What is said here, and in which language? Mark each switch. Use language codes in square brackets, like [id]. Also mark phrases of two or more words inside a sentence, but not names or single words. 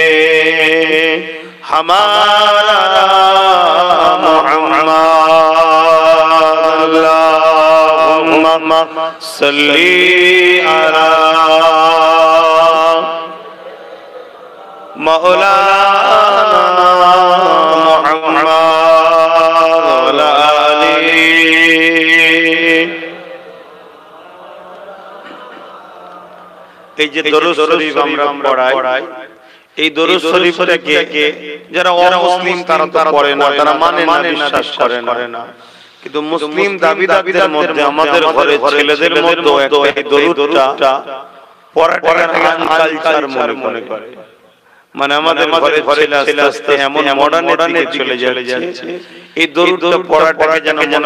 [ar] ہمارا محمد اللہم صلی علی مولانا محمد وعلی آلہ [bn] এই যে দরুদ শরীফ আমরা পড়াই এই দরুদ শরীফটাকে যারা অমুসলিম তারা পড়ে না তারা মানে না বিশ্বাস করে না কিন্তু মুসলিম দাবিদারদের মধ্যে আমাদের ঘরে ছেলেদের মধ্যে এই দরুদটা পড়াটাকে কালচার মনে করে মানে আমাদের ঘরে ছেলে আস্তে এমন মডার্নের চলে যাচ্ছে এই দরুদটা পড়াটাকে যেন মনে